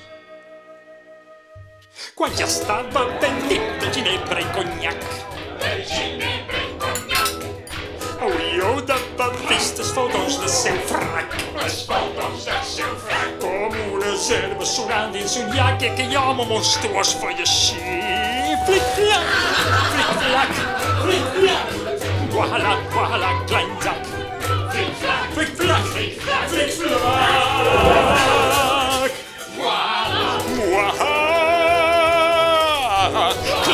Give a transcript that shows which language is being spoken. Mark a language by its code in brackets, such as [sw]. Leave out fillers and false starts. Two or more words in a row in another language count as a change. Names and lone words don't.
[ca] Quan ja estava ben dit de ginebra i conyac, hauríeu d'haver vist els faldons del seu frac. Els faldons del seu frac. Com una herba sonant dins un llac i aquell home monstruós feia així. Flic-flac, flic-flac, flic-flac. [fr] Voilà, Kleinsack. [ca] Flic-flac, flic-flac, flic-flac, flic-flac. [fr] Voilà,